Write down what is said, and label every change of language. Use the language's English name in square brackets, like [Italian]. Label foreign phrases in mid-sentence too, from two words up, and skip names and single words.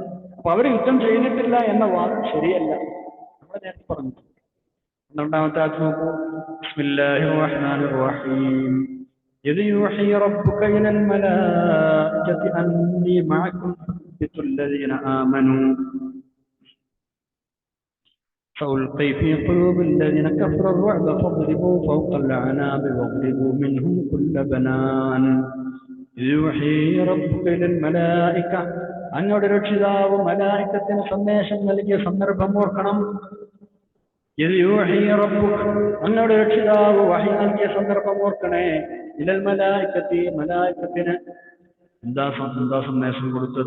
[Malayalam] അപ്പൊ അവർ യുദ്ധം ചെയ്തിട്ടില്ല എന്ന വാദം ശരിയല്ല. നമ്മൾ നേരത്തെ പറഞ്ഞു. രണ്ടാമത്തെ ആഴ്ച നോക്കൂ. [Arabic] بسم الله الرحمن الرحيم إذ يوحي ربك إلى الملائكة أني معكم فثبتوا الذين آمنوا فألقي في قلوب الذين كفروا الرعب فاضربوا فوق الأعناق واضربوا منهم كل بنان. يوحي ربك إلى الملائكة. [Malayalam] അങ്ങയുടെ രക്ഷിതാവ് മലായികത്തിന് സന്ദേശം നൽകിയ സന്ദർഭം ഓർക്കണം. അങ്ങയുടെ രക്ഷിതാവ് വഹി നൽകിയ സന്ദർഭം ഓർക്കണേ. [Arabic] إلى الملائكة, [Malayalam] മലായികത്തിന് എന്താ സന്ദേശം കൊടുത്തത്?